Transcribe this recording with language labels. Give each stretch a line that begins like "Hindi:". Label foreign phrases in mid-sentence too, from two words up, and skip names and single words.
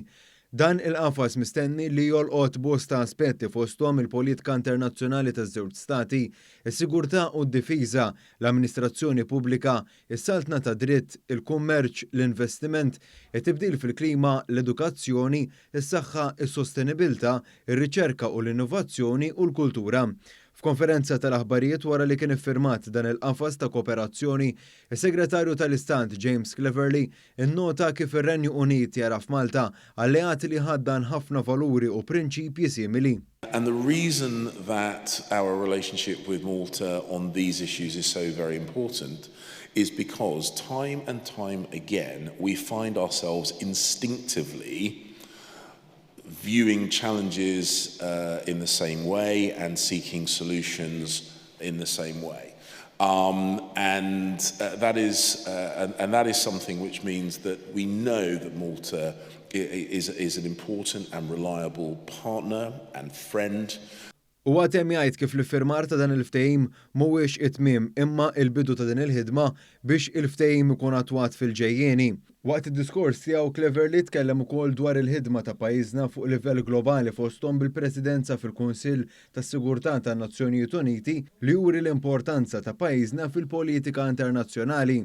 Maltese: Dan il-qafas mistenni li jolqot bosta aspetti fosthom il-politika internazzjonali taż-żewġ stati, is-sigurtà u d-difiża, l-amministrazzjoni pubblika, is-saltna ta' dritt, il-kummerċ, l-investiment, it-tibdil fil-klima, l-edukazzjoni, is-saħħa, is-sostenibilità, ir-riċerka u l-innovazzjoni u l-kultura. F'konferenza tal-aħbarijiet wara li kien iffirmat dan il-qafas ta' kooperazzjoni, is-Segretarju tal-Istat James Cleverly innota kif ir-Renju Unit jara f'Malta alleati li ħaddan ħafna valuri u prinċipji simili.
English: And the reason that our relationship with Malta on these issues is so very important is because time and time again we find ourselves instinctively viewing challenges in the same way and seeking solutions in the same way. That is something which means that we know that Malta is an important and reliable partner and friend.
Maltese: U għatem jgħid kif l-iffirmar ta' dan il-ftehim mhuwiex it-tmiem imma il-bidu ta' din il-ħidma biex il-ftehim ikun attwat fil-ġejjieni. Waqt id-diskors tiegħu Cleverly tkellem ukoll dwar il-ħidma ta' pajjiżna fuq livell globali fosthom bil-Presidenza fil-Kunsill tas-Sigurtà tan-Nazzjonijiet Uniti li juri l-importanza ta' pajjiżna fil-politika internazzjonali.